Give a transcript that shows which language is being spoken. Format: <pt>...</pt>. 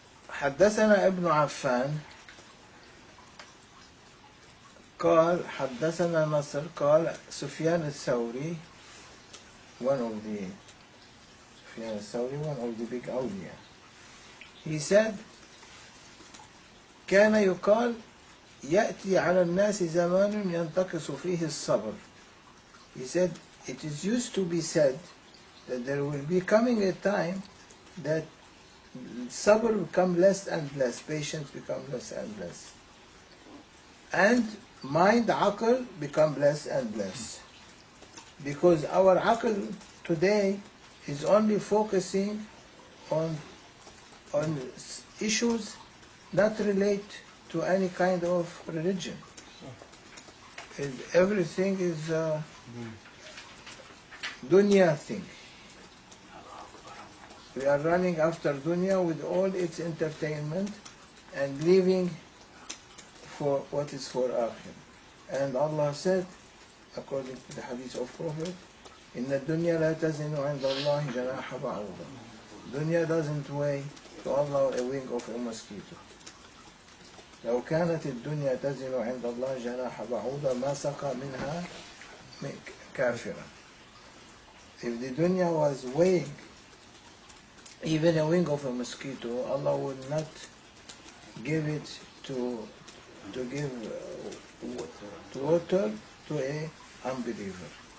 <ar>حدثنا ابن عفان قال حدثنا نصر قال سفيان الثوري,</ar> <en>one of the big awliya, he said,</en> <ar>كان يقال يأتي على الناس زمان ينتقص فيه الصبر.</ar> <en>He said, it is used to be said that there will be coming a time that sabr become less and less, patience become less and less, and mind, aql, become less and less, because our aql today is only focusing on issues not relate to any kind of religion. Everything is dunya thing. We are running after dunya with all its entertainment and leaving for what is for akhir. And Allah said, according to the hadith of Prophet,</en> <ar>إِنَّ الدُّنْيَا لَا تَزِنُ عِنْدَ اللَّهِ جَنَاحَ بَعُوضَةٍ.</ar> <en>Dunya doesn't weigh to Allah a wing of a mosquito.</en> <ar>لو كانت الدنيا تزن عند الله جناح بعوضة ما سقى منها كافرا.</ar> <en>If the dunya was weighing even a wing of a mosquito, Allah would not give it to give water to a unbeliever.</en>